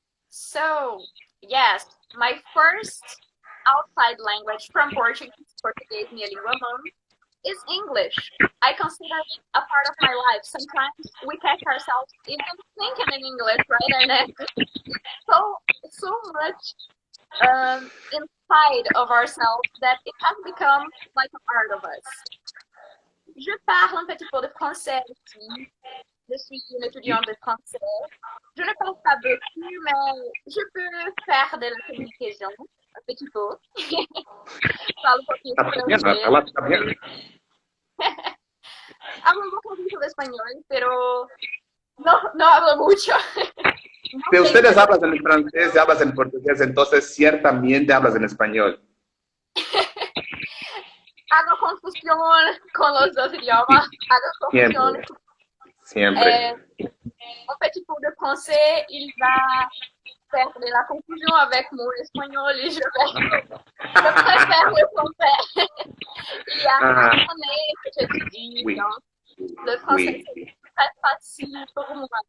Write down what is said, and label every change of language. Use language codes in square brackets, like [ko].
[en] So, yes, my first outside language from Portuguese, [pt] minha língua mãe, [en] is English. I consider it a part of my life. Sometimes we catch ourselves even thinking in English, right, Ernest? So much inside of ourselves that it has become like a part of us. [fr] Je parle un petit peu de français aussi. Je suis une étudiante de français. Je ne parle pas beaucoup, mais je peux faire de la communication un petit peu. [pt] Falo um pouquinho de francês. Ela está bien. [es] Hablo un poquito de español, pero no hablo mucho. Si ustedes hablan en francés y hablas en portugués, entonces ciertamente hablas en español. Hago confusión con los dos idiomas. Hago confusión. Siempre. [fr] Un petit peu de français, il va faire de la confusion avec mon espagnol et je préfère le français. Il y a un année que je te dis, Oui. donc, le français c'est très facile pour moi.